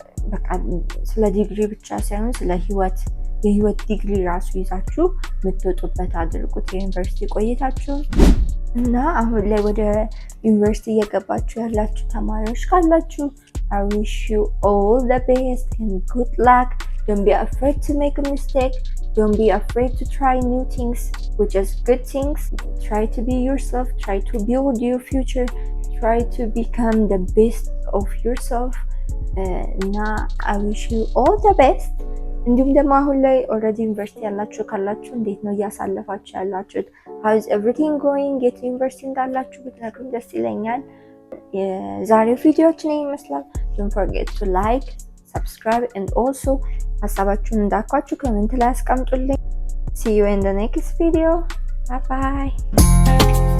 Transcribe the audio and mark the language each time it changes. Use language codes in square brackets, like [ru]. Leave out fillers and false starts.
[am] በቃ ስለ ዲግሪ ብቻ ሳይሆን ስለ የህይወት ዲግሪ ራሱ ይዛችሁ የምትወጡበት አድርጉት የዩኒቨርሲቲ ቆይታችሁ። እና አሁን ላይ ወደ ዩኒቨርሲቲ እየገባችሁ ያላችሁ ተማሪዎች ካላችሁ [en] I wish you all the best and good luck. Don't be afraid to make a mistake. Don't be afraid to try new things, which is good things. Try to be yourself. Try to build your future. Try to become the best of yourself. [am] እና [en] I wish you all the best. [am] እንዲሁም ደግሞ አሁን ላይ ኦልሬዲ ዩኒቨርሲቲ ያላችሁ ካላችሁ እንዴት ነው እያሳለፋችሁ ያላችሁት? [en] how is everything going? [am] የት ዩኒቨርሲቲ እንዳላችሁ ብትነግሩኝ ደስ ይለኛል። የዛሬው ቪዲዮችን ይመስላል። [en] don't forget to like, subscribe and also [am] ሀሳባችሁን እንዳኳችሁ ኮሜንት ላይ አስቀምጡልኝ። [en] see you in the next video. Bye bye.